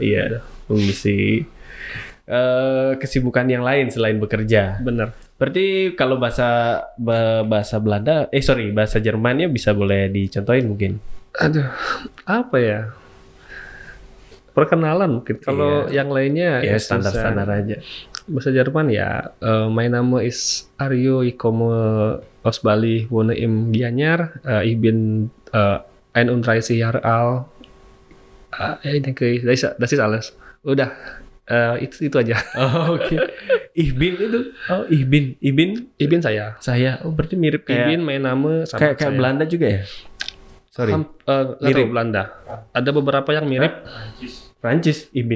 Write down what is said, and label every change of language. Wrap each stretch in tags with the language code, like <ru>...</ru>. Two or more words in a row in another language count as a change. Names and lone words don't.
<id>Iya, mengisi kesibukan yang lain selain bekerja. Bener. Berarti kalau bahasa Jermannya bisa boleh dicontohin mungkin? Aduh, apa ya? Perkenalan mungkin. Kalau yang lainnya ya standar-standar aja. Bahasa Jerman ya,</id> <de>mein Name ist Aryo, ich komme aus Bali, wohne im Gianyar, ich bin 31 Jahre alt. Ich denke, das ist alles.</de> <id>Udah. Itu aja. Oke.</id> <de>Ihbin itu.</de> <id>Ihbin saya. Oh, berarti mirip kayak</id> <de>Ihbin, mein Name</de> <id>sama kayak Belanda juga ya? Sorry. Mirip Belanda. Ada beberapa yang mirip. Prancis, Ihbin.</id>